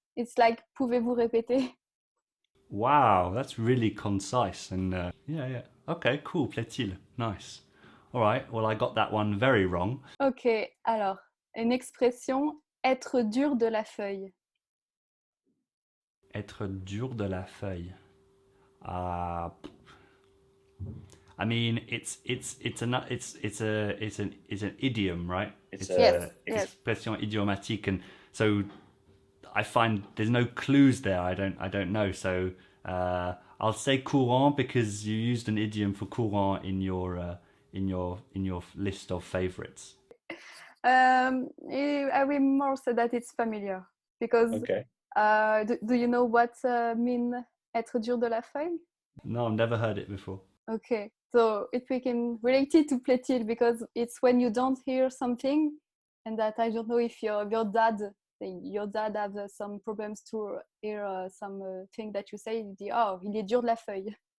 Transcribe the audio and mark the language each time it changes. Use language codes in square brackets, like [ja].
[en] It's like [fr] pouvez-vous répéter? [en] Wow, that's really concise and yeah. Okay, cool. Plaît-il. Nice. All right. Well, I got that one very wrong. Ok. [fr] Alors, une expression être dur de la feuille. Être dur de la feuille. [en] I mean, it's an idiom, right? It's an expression idiomatique, and so I find there's no clues there. I don't know. So I'll say courant because you used an idiom for courant in your list of favorites. I will more say that it's familiar because. Okay. Do you know what mean être dur de la feuille? No, I've never heard it before. Okay, so we can relate it to plaît-il because it's when you don't hear something, and that I don't know if your dad has some problems to hear some thing that you say. [fr] Il dit il est dur de la feuille.